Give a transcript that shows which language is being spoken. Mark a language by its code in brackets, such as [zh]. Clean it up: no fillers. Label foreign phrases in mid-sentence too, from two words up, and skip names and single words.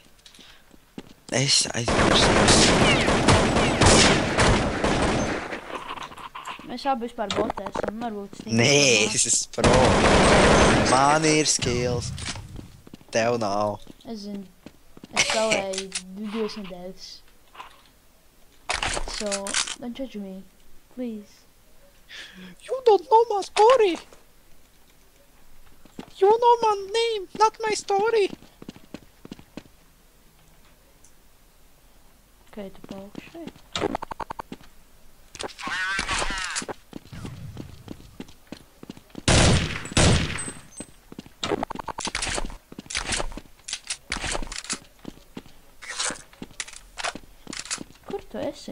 [lv] Es aizmirstu. Mēs abi vispār botēsim, varbūt stīm. Nē, es esmu pro. Man ir skills. Tev nav. Es zinu. Es spēlēju 2 nedēļas. [en] So, don't judge me. Please. You don't know my story. You know my name, not my story. [lv] Okay, tu paliksi šeit. Kur tu esi?